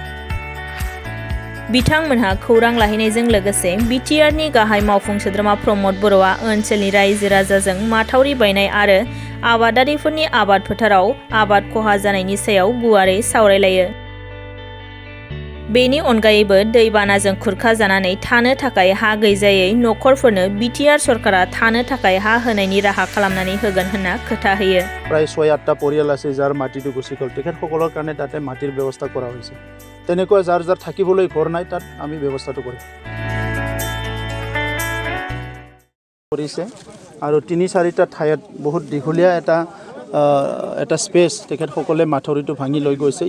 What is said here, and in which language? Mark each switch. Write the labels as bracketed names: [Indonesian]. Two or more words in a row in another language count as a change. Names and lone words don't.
[Bodo] बिथांमोनहा खौरां लाहैनायजों लोगोसे बिटिआरनि गाहाय मावफुं सोद्रोमा प्रमद बर'आ ओनसोलनि रायजो राजाजों माथावरि बायनाय आरो आबादारिफोरनि आबाद फोथाराव आबाद खहा जानायनि सायाव गुवारै सावरायलायो। बेनि अनगायैबो दैबानाजों खुरखा जानानै थानो थाखाय हा गैजायै नखरफोरनो बिटिआर सरकारा थानो थाखाय हा होनायनि राहा खालामनानै होगोन होनना खोथा होयो। [Assamese] प्राय 6-8টা পৰিয়াল আছে যাৰ মাটিটো গুচি গ'ল, তেখেতসকলৰ কাৰণে তাতে মাটিৰ ব্যৱস্থা কৰা হৈছে। তেনেকুৱা যাৰ থাকিবলৈ ঘৰ নাই তাত আমি ব্যৱস্থাটো কৰিছে আৰু 3-4টা ঠাইত বহুত দীঘলীয়া এটা স্পেচ তেখেতসকলে মাথৰিটো ভাঙি লৈ গৈছে।